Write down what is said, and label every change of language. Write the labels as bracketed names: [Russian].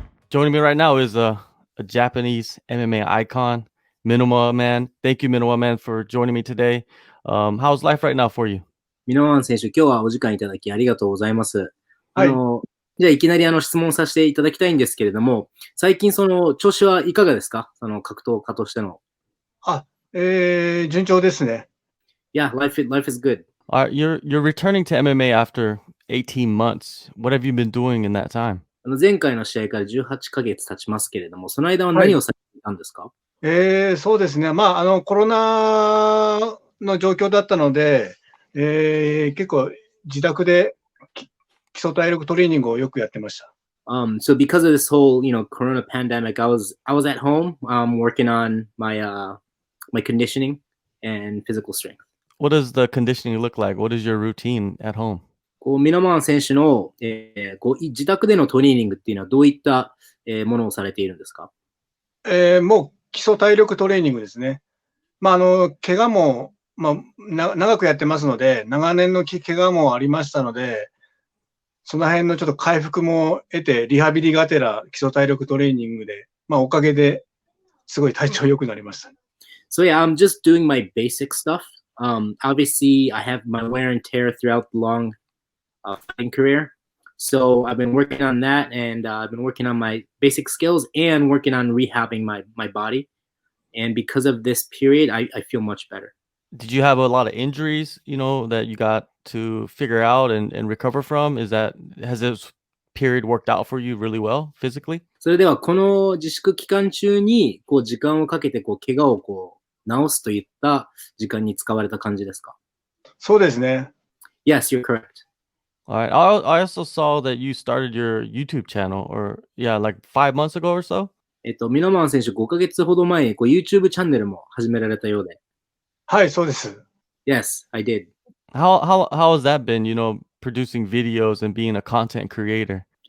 [English] Joining me right now is a Japanese MMA icon, Minowaman. Thank you, Minowaman, for joining me today. How's life right now for you? [Japanese] ミノワマン選手、今日はお時間いただきありがとうございます。はい。じゃあいきなり質問させていただきたいんですけれども、最近調子はいかがですか？格闘家としての。順調ですね。 [English] Yeah, life is good. You're returning to MMA after 18 months. What have you been doing in that time? [Japanese] 前回の試合から18ヶ月経ちますけれども、その間ははい。何をされていたんですか？そうですね。コロナの状況だったので、結構自宅で基礎体力トレーニングをよくやってました。 [English] So because of this whole, Corona pandemic, I was at home, working on my conditioning and physical strength. What does the conditioning look like? What is your routine at home? [Japanese] ミノマン選手の、自宅でのトレーニングっていうのはどういった、ものをされているんですか？もう基礎体力トレーニングですね。怪我も、長くやってますので、長年の怪我もありましたので、その辺のちょっと回復も得て、リハビリがてら基礎体力トレーニングで、おかげですごい体調良くなりました。 [English] So yeah, I'm just doing my basic stuff. Obviously, I have my wear and tear throughout the long fighting career. So I've been working on that, and I've been working on my basic skills and working on rehabbing my body. And because of this period, I feel much better. Did you have a lot of injuries, that you got to figure out and recover from? Has this period worked out for you really well physically? [Japanese] それでは、この自粛期間中に、時間をかけて、怪我を治すといった時間に使われた感じですか？そうですね。 [English] Yes, you're correct. All right. I also saw that you started your YouTube channel, or yeah, like 5 months ago or so. [Japanese] ミノマン選手5ヶ月ほど前にYouTube チャンネルも始められたようで。はい、そうです。 [English] Yes, I did. How has that been, producing videos and being a content creator?